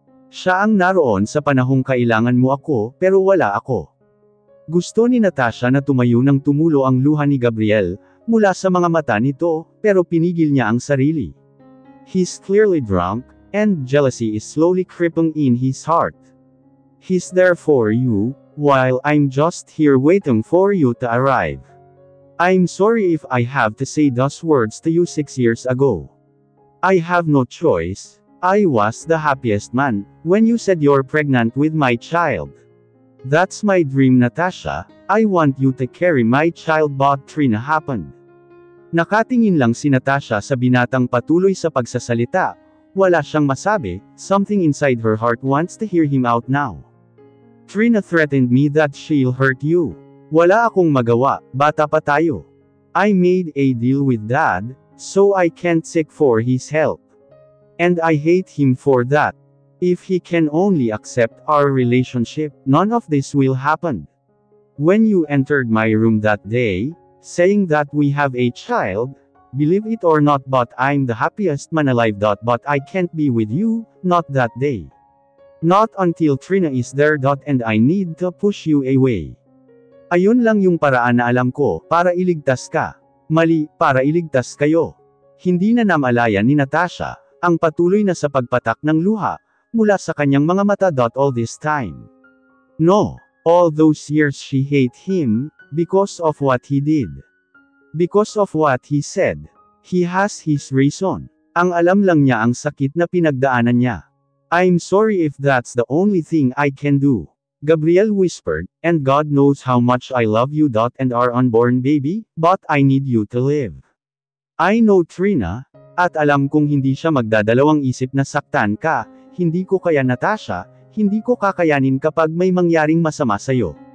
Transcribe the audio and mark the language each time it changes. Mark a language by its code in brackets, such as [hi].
[tl] Siya ang naroon sa panahong kailangan mo ako, pero wala ako. Gusto ni Natasha na tumayo nang tumulo ang luha ni Gabriel, mula sa mga mata nito, pero pinigil niya ang sarili. [en] He's clearly drunk, and jealousy is slowly creeping in his heart. He's there for you, while I'm just here waiting for you to arrive. I'm sorry if I have to say those words to you 6 years ago. I have no choice. I was the happiest man, when you said you're pregnant with my child. That's my dream, Natasha. I want you to carry my child. But Trina happened. [tl] Nakatingin lang si Natasha sa binatang patuloy sa pagsasalita. Wala siyang masabi, [en] something inside her heart wants to hear him out now. Trina threatened me that she'll hurt you. [tl] Wala akong magawa, bata pa tayo. [en] I made a deal with Dad, so I can't seek for his help. And I hate him for that. If he can only accept our relationship, none of this will happen. When you entered my room that day, saying that we have a child, believe it or not, but I'm the happiest man alive. But I can't be with you, not that day. Not until Trina is there. And I need to push you away. [tl] Ayun lang yung paraan na alam ko, para iligtas ka. Mali, para iligtas kayo. Hindi na namalayan ni Natasha, ang patuloy na sa pagpatak ng luha, mula sa kanyang mga mata. [en] All this time. No. All those years she hate him, because of what he did. Because of what he said. He has his reason. [tl] Ang alam lang niya ang sakit na pinagdaanan niya. [en] I'm sorry if that's the only thing I can do. Gabriel whispered, and God knows how much I love you. And our unborn baby, but I need you to live. I know Trina, [tl] at alam kong hindi siya magdadalawang isip na saktan ka, hindi ko kaya Natasha, hindi ko kakayanin kapag may mangyaring masama sa'yo.